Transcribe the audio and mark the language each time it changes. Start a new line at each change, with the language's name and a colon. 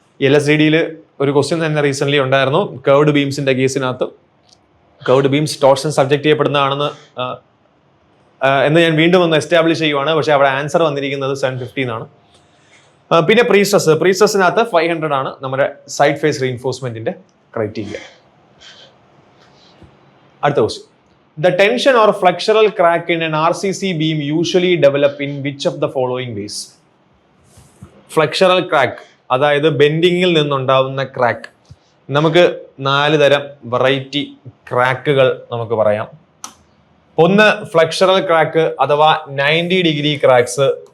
Malayalam: LSDDയിൽ ഒരു ക്വസ്റ്റ്യൻ തന്നെ റീസെന്റ് ഉണ്ടായിരുന്നു. Curved ബീംസിന്റെ കേസിനകത്ത് curved beams torsion subject ചെയ്യപ്പെടുന്നതാണെന്ന് എന്ന് ഞാൻ വീണ്ടും ഒന്ന് എസ്റ്റാബ്ലിഷ് ചെയ്യുവാണ്. പക്ഷെ അവിടെ ആൻസർ വന്നിരിക്കുന്നത് 750 എന്നാണ്. പിന്നെ പ്രീസ്ട്രെസ്സിനകത്ത് 500 ആണ് നമ്മുടെ സൈഡ് ഫേസ് റീഇൻഫോഴ്സ്മെന്റിന്റെ ക്രൈറ്റീരിയ. അടുത്ത question.
English: The tension or flexural crack in an RCC beam usually develop in which of the following ways?
Malayalam: Flexural crack, അതായത് ബെൻഡിങ്ങിൽ നിന്നുണ്ടാവുന്ന ക്രാക്ക്. നമുക്ക് 4 തരം വെറൈറ്റി ക്രാക്കുകൾ നമുക്ക് പറയാം. ഒന്ന് ഫ്ലെക്ചറൽ ക്രാക്ക് അഥവാ 90 ഡിഗ്രി ക്രാക്സ്.